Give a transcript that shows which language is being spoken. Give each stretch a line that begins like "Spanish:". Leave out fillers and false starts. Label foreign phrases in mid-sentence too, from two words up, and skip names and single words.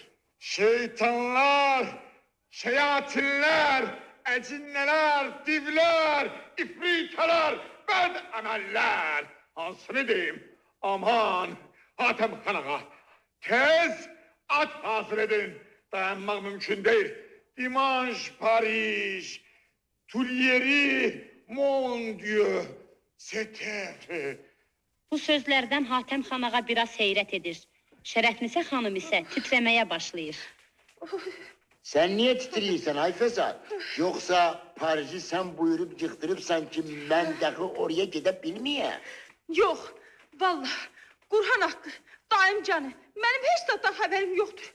Azerbaijani: Şeytanlar, şeyatinlər, əcinnələr, divlər, ifritələr, bəd əməllər. Hansını deyim? Aman, Hatəm xanağa, tez At hazır edin.
Turkish: Dayanmak mümkün değil.
French: Dimanche, Paris, Tuileries, mon Dieu, c'était...
Azerbaijani: Bu sözlərdən Hatəm xan ağa biraz heyrət edir. Şərəfnisə xanım isə titrəməyə başlayır.
Turkish: Sen niye titriyorsun Ayfeza? Yoksa Paris'i sen buyurup yıktırıpsan ki ben dahi oraya gidebilmeyeyim.
Azerbaijani: Yox, vallahi, Qurhan haqqı, dayım canı, mənim heç zatdan xəbərim yoxdur.